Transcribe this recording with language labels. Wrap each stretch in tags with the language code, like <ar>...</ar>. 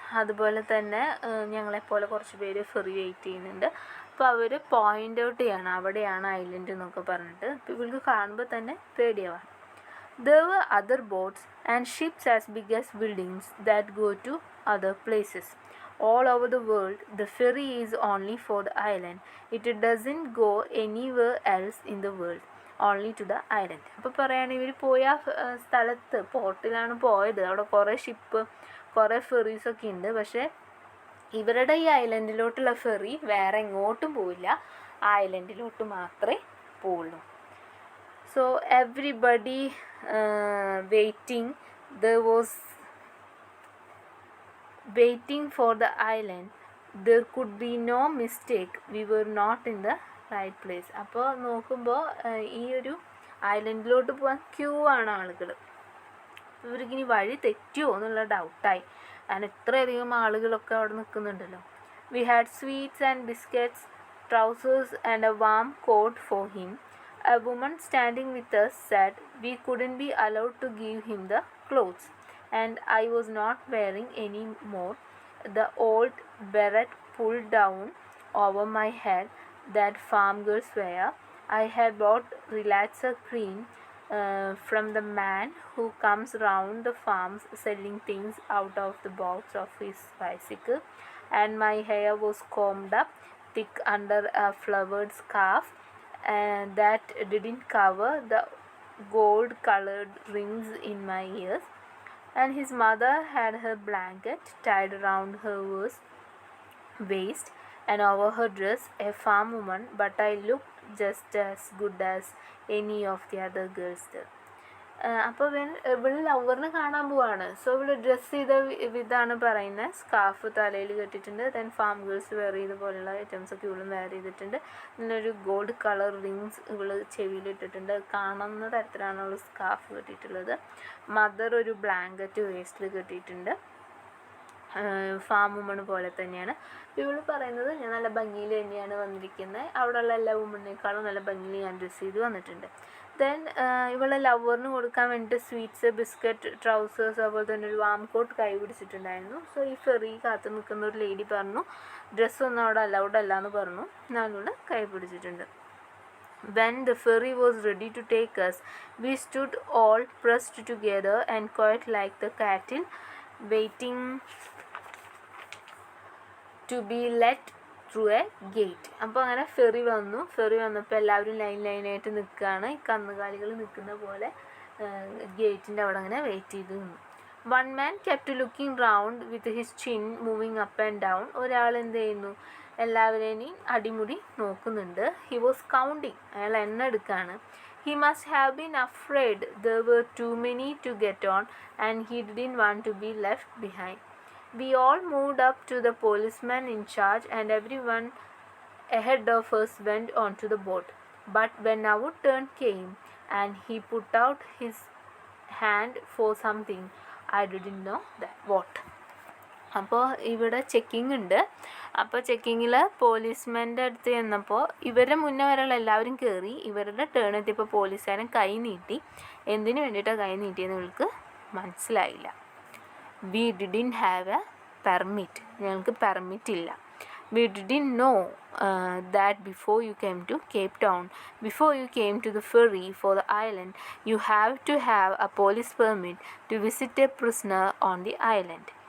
<ml>അതുപോലെ തന്നെ ഞങ്ങളെപ്പോലെ കുറച്ച് പേര് ഫെറി വെയിറ്റ് ചെയ്യുന്നുണ്ട്. അപ്പോൾ അവർ പോയിൻ്റ് ഔട്ട് ചെയ്യണം അവിടെയാണ് ഐലൻഡ് എന്നൊക്കെ പറഞ്ഞിട്ട്. അപ്പോൾ ഇവർക്ക് കാണുമ്പോൾ തന്നെ പേടിയാവാം.</ml> <en>There were other boats and ships as big as buildings that go to other places. All over the world, the ferry is only for the island. It doesn't go anywhere else in the world, only to the island.</en> <ml>അപ്പോൾ പറയുകയാണെങ്കിൽ ഇവർ പോയ സ്ഥലത്ത് പോർട്ടിലാണ് പോയത്. അവിടെ കുറേ ship കുറേ ഫെറീസൊക്കെ ഉണ്ട്. പക്ഷേ ഇവരുടെ ഈ ഐലൻഡിലോട്ടുള്ള ഫെറി വേറെ എങ്ങോട്ടും പോവില്ല, ആ ഐലൻഡിലോട്ട് മാത്രമേ പോവുള്ളൂ.</ml> <en>So everybody waiting. There was waiting for the island. There could be no mistake. We were not in the right place.</en> <ml>അപ്പോൾ നോക്കുമ്പോൾ ഈ ഒരു ഐലൻഡിലോട്ട് പോകാൻ ക്യൂ ആണ് ആളുകൾ. ഇവർക്കിനി വഴി തെറ്റുമോ എന്നുള്ള ഡൗട്ടായി. കാരണം ഇത്രയധികം ആളുകളൊക്കെ അവിടെ നിൽക്കുന്നുണ്ടല്ലോ.</ml> <en>We had sweets and biscuits, trousers and a warm coat for him. A woman standing with us said we couldn't be allowed to give him the clothes, and I was not wearing any more the old beret pulled down over my head that farm girls wear. I had bought relaxer cream from the man who comes round the farms selling things out of the box of his bicycle, and my hair was combed up thick under a flowered scarf that didn't cover the gold colored rings in my ears, and his mother had her blanket tied around her waist and over her dress, a farm woman, but I looked just as good as any of the other girls there.</en> <ml>അപ്പോൾ ഇവൾ ലവറിനെ കാണാൻ പോവാണ്. So ഇവൾ dress ചെയ്ത ഇതാണ് പറയുന്നത്. Scarf തലയിൽ കെട്ടിയിട്ടുണ്ട്. ദെൻ ഫാം ഗേൾസ് വെയർ ചെയ്ത പോലെയുള്ള ഐറ്റംസൊക്കെ ഇവളും വെയർ ചെയ്തിട്ടുണ്ട്. പിന്നൊരു ഗോൾഡ് കളർ റിങ്സ് ഇവൾ ചെവിയിലിട്ടിട്ടുണ്ട്. കാണുന്ന തരത്തിലാണ് അവൾ സ്കാർഫ് കെട്ടിയിട്ടുള്ളത്. മദർ ഒരു ബ്ലാങ്കറ്റ് വേസ്റ്റിൽ കെട്ടിയിട്ടുണ്ട്. ഫാം വുമൺ പോലെ തന്നെയാണ്. ഇവൾ പറയുന്നത് ഞാൻ നല്ല ഭംഗിയിൽ തന്നെയാണ് വന്നിരിക്കുന്നത്, അവിടെയുള്ള എല്ലാ വുമണിനേക്കാളും നല്ല ഭംഗിയിൽ ഞാൻ ഡ്രസ്സ് ചെയ്ത് വന്നിട്ടുണ്ട്. ദെൻ ഇവളെ ലവറിന് കൊടുക്കാൻ വേണ്ടിയിട്ട് സ്വീറ്റ്സ്, ബിസ്ക്കറ്റ്, ട്രൗസേഴ്സ്, അതുപോലെ തന്നെ ഒരു വാം കോട്ട് കൈ പിടിച്ചിട്ടുണ്ടായിരുന്നു. സോ ഈ ഫെറി കാത്തു നിൽക്കുന്ന ഒരു ലേഡി പറഞ്ഞു ഡ്രസ്സൊന്നും അവിടെ അലൗഡ് അല്ല എന്ന് പറഞ്ഞു. ഞാനിവിടെ കൈ പിടിച്ചിട്ടുണ്ട്.</ml> <en>When the ferry was ready to take us, we stood all pressed together and quiet like the cattle waiting to be let through a gate.</en> <ml>അപ്പോൾ അങ്ങനെ ഫെറി വന്നപ്പോൾ എല്ലാവരും ലൈനായിട്ട് നിൽക്കുകയാണ്. ഈ കന്നുകാലികൾ നിൽക്കുന്ന പോലെ ഗേറ്റിൻ്റെ അവിടെ അങ്ങനെ വെയിറ്റ് ചെയ്ത് നിന്നു.</ml> <en>One man kept looking round with his chin moving up and down.</en> <ml>ഒരാൾ എന്ത് ചെയ്യുന്നു, എല്ലാവരെയും അടിമുടി നോക്കുന്നുണ്ട്.</ml> <en>he was counting,</en> <ml>അയാൾ എണ്ണ എടുക്കുകയാണ്.</ml> <en>He must have been afraid there were too many to get on and he didn't want to be left behind. We all moved up to the policeman in charge and everyone ahead of us went onto the boat. But when our turn came and he put out his hand for something, I didn't know that what.</en> <ml>അപ്പോൾ ഇവിടെ checking ഉണ്ട്. അപ്പോൾ ചെക്കിങ്ങിൽ പോലീസ്മാൻ്റെ അടുത്ത് ചെന്നപ്പോൾ ഇവരുടെ മുന്നേ വരെയുള്ള എല്ലാവരും കയറി. ഇവരുടെ ടേൺ എത്തിയപ്പോൾ പോലീസുകാരൻ കൈ നീട്ടി. എന്തിനു വേണ്ടിയിട്ടാണ് കൈ നീട്ടിയെന്ന് ഇവൾക്ക് മനസ്സിലായില്ല.</ml> <en>We didn't have a permit.</en> <ml>ഞങ്ങൾക്ക് പെർമിറ്റ് ഇല്ല.</ml> <en>We didn't know that before you came to Cape Town, before you came to the ferry for the island, you have to have a police permit to visit a prisoner on the island.</en>